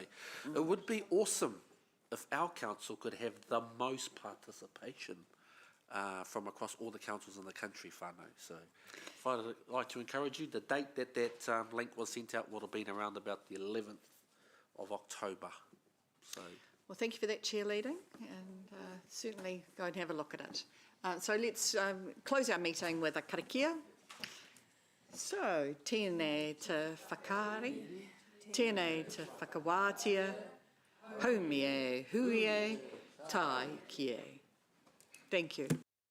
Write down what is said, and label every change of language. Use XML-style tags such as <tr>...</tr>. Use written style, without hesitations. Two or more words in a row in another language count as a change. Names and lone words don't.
<en>It would be awesome if our council could have the most participation from across all the councils in the country, whānau. So if I'd like to encourage you, the date that link was sent out would have been around about the 11th of October. So. Well, thank you for that cheerleading, and certainly go and have a look at it. So let's close our meeting with a karakia.</en> <mi>So, tēnei te whakaari, tēnei te whakawātia, haumie, huie, tai kie.</mi> <en>Thank you.</en>